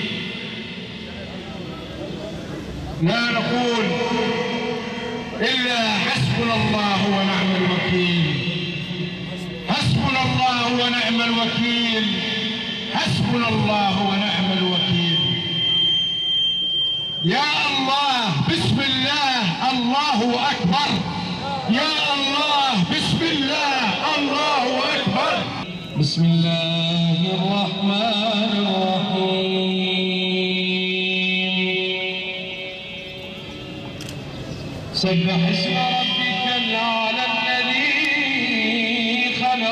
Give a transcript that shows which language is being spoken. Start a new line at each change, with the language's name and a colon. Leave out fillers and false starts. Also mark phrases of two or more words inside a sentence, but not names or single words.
Arabic: لا نقول إلا حسبنا الله ونعم الوكيل. حسبنا الله ونعم الوكيل. حسبنا الله ونعم الوكيل. يا الله، بسم الله، الله أكبر. يا الله, بسم الله، الله أكبر. Bismillahirrahmanirrahim. سبح اسم ربك الأعلى الذي خلق